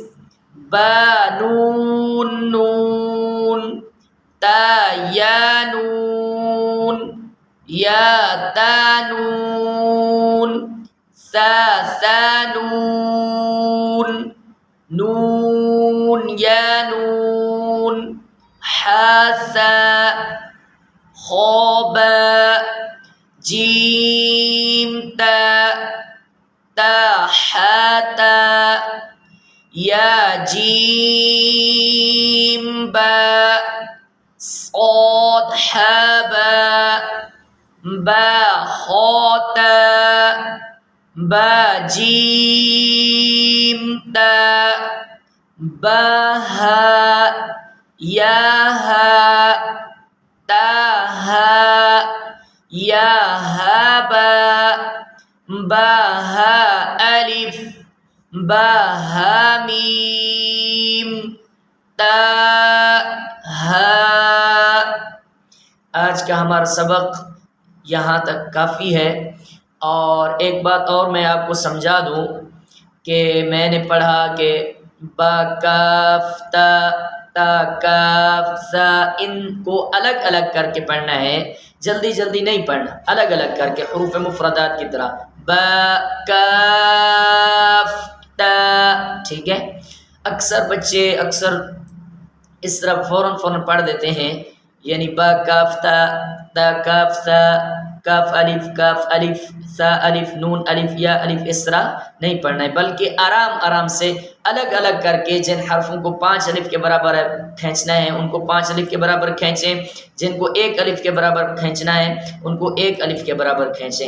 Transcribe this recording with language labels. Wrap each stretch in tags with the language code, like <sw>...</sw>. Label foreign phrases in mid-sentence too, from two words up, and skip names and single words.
<ar>نون تا يا نون يا تا نون سا سا نون نون يا نون ها سا خا با جيم تا تا ها تا يا جيم با صاد حابا با خاتا با جيم تا با ها يا ها تا ها يا هابا با ها ألف با ها ميم تا ها।</ar> <hi>आज का हमारा सबक यहाँ तक काफ़ी है। और एक बात और मैं आपको समझा दूँ कि मैंने पढ़ा कि</hi> <ar>با كاف تا تا كاف ثا,</ar> <hi>इनको अलग अलग करके पढ़ना है, जल्दी जल्दी नहीं पढ़ना, अलग अलग करके</hi> <ar>حروف مفردات</ar> <hi>की तरह</hi> <ar>با كاف تا.</ar> <hi>ठीक है, अक्सर बच्चे इस तरह फ़ौरन पढ़ देते हैं, यानी</hi> <ar>با كاف تا كاف ثا كاف ألف ثا ألف نون ألف يا ألف,</ar> <hi>इस तरह नहीं पढ़ना है, बल्कि आराम आराम से अलग अलग करके जिन हरफों को 5 अलिफ के बराबर खींचना है उनको 5 अलिफ के बराबर खींचें, जिनको 1 अलिफ के बराबर खींचना है उनको 1 अलिफ के बराबर खींचें।</hi>